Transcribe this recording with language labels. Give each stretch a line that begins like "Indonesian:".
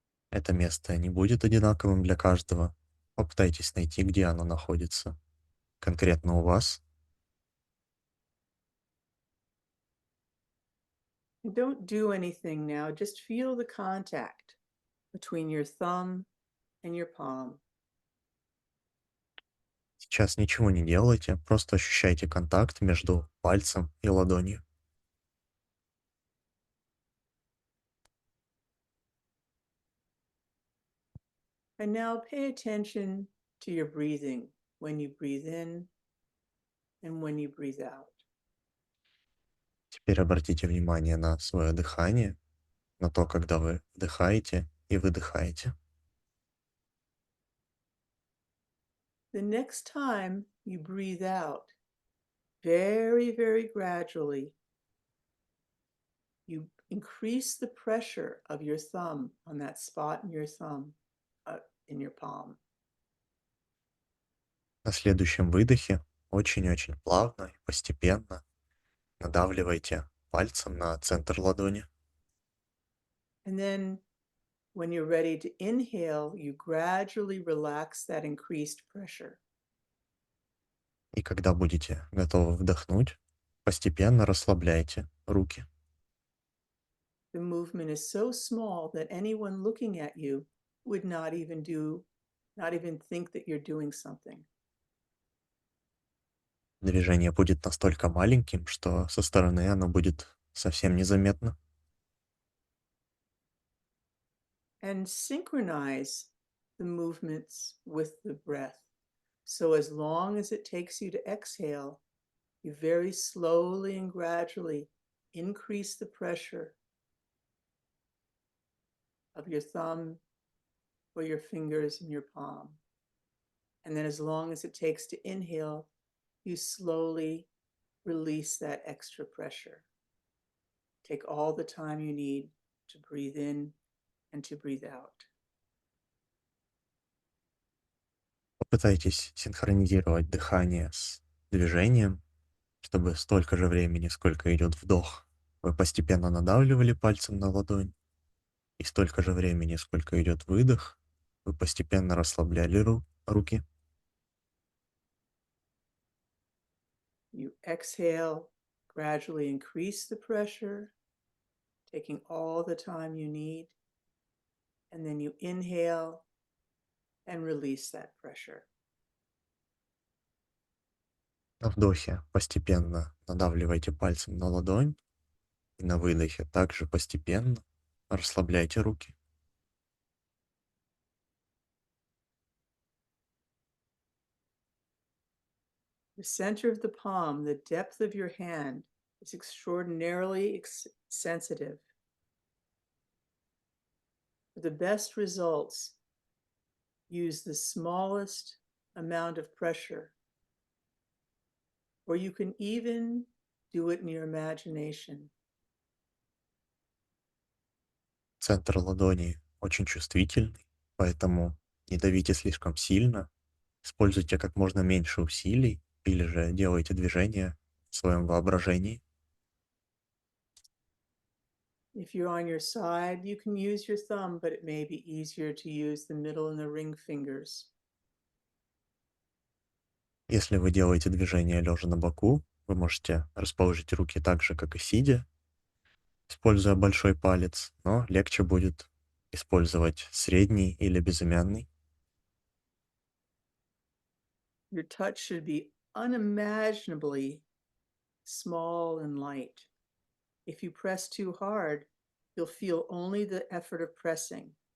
Russian: Это место не будет одинаковым для каждого. Попытайтесь найти, где оно находится. Конкретно у вас.
English: And don't do anything now, just feel the contact between your thumb and your palm.
Russian: Сейчас ничего не делайте, просто ощущайте контакт между пальцем и ладонью.
English: And now pay attention to your breathing when you breathe in and when you breathe out.
Russian: Теперь обратите внимание на свое дыхание, на то, когда вы вдыхаете и выдыхаете.
English: The next time you breathe out, very, very gradually, you increase the pressure of your thumb on that spot in your thumb, in your palm.
Russian: На следующем выдохе очень-очень плавно и постепенно надавливайте пальцем на центр ладони.
English: And then when you're ready to inhale, you gradually relax that increased pressure.
Russian: И когда будете готовы вдохнуть, постепенно расслабляйте руки.
English: The movement is so small that anyone looking at you would not even think that you're doing something.
Russian: Движение будет настолько маленьким, что со стороны оно будет совсем незаметно.
English: And synchronize the movements with the breath. So as long as it takes you to exhale, you very slowly and gradually increase the pressure of your thumb or your fingers in your palm. And then as long as it takes to inhale, you slowly release that extra pressure. Take all the time you need to breathe in and to breathe out.
Russian: Попытайтесь синхронизировать дыхание с движением, чтобы столько же времени, сколько идет вдох, вы постепенно надавливали пальцем на ладонь, и столько же времени, сколько идет выдох, вы постепенно расслабляли руки.
English: You exhale, gradually increase the pressure, taking all the time you need. And then you inhale and release that pressure.
Russian: На вдохе постепенно надавливайте пальцем на ладонь, и на выдохе также постепенно расслабляйте руки.
English: The center of the palm, the depth of your hand, is extraordinarily sensitive. For the best results, use the smallest amount of pressure, or you can even do it in your imagination.
Russian: Центр ладони очень чувствительный, поэтому не давите слишком сильно, используйте как можно меньше усилий или же делайте движения в своем воображении.
English: If you're on your side, you can use your thumb, but it may be easier to use the middle and the ring fingers.
Russian: Если вы делаете движение лежа на боку, вы можете расположить руки так же, как и сидя, используя большой палец, но легче будет использовать средний или безымянный.
English: Your touch should be unimaginably small and light. If you press too hard, you'll feel only the effort of pressing.